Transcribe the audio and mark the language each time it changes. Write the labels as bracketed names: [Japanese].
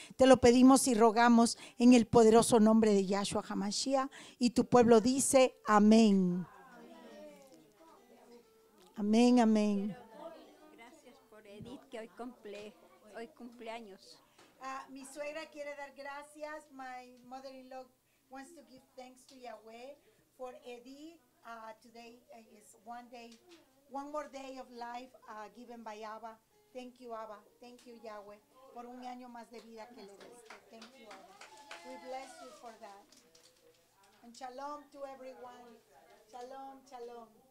[Spanish] Te lo pedimos y rogamos en el poderoso nombre de Yahshua HaMashiach. Y tu pueblo dice amén. Amén, amén. Gracias por Edith, que hoy cumpleaños. Mi suegra quiere dar gracias. [English] My mother-in-law wants to give thanks to Yahweh for Edith. Today is one more day of life given by Abba. Thank you, Abba. Thank you, [Spanish] Yahweh, por un año más de vida que le diste. [English] Thank you, Abba. We bless you for that. And shalom to everyone. Shalom, shalom.